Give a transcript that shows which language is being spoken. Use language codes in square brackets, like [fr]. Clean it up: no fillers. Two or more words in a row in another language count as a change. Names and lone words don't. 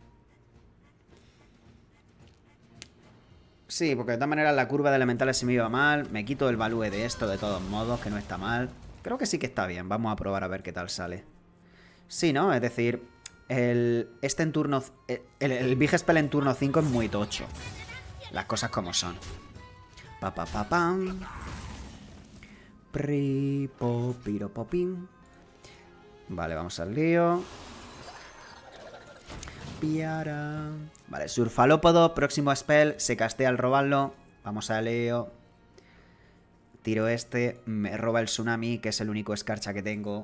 [es] Sí, porque de todas maneras la curva de elementales se me iba mal. Me quito el value de esto de todos modos, que no está mal. Creo que sí que está bien. Vamos a probar a ver qué tal sale. Sí, ¿no? Es decir, este en turno... El Big Spell en turno 5 es muy tocho. Las cosas como son. Pa pa pa pam. Pri po piro popín. Vale, vamos al lío. Piara. Vale, surfalópodo, próximo spell. Se castea al robarlo. Vamos al lío. Tiro este. Me roba el tsunami, que es el único escarcha que tengo.